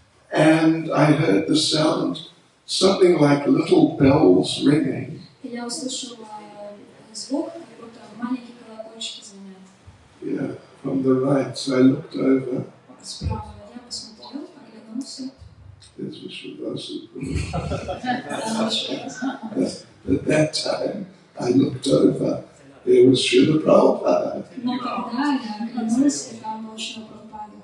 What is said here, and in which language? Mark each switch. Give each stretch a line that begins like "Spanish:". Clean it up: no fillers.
English: And I heard the sound, something like little bells ringing.
Russian: И я услышала звук, как будто маленькие колокольчики звонят.
English: Yeah, from the right. So I looked over.
Russian: Справа я посмотрел, оглянулся.
English: This was Shivasa.
Russian: Там еще.
English: At that time, I looked over. There was Srila Prabhupada.
Russian: Но когда я оглянулся, там был Шрила Прабхупада.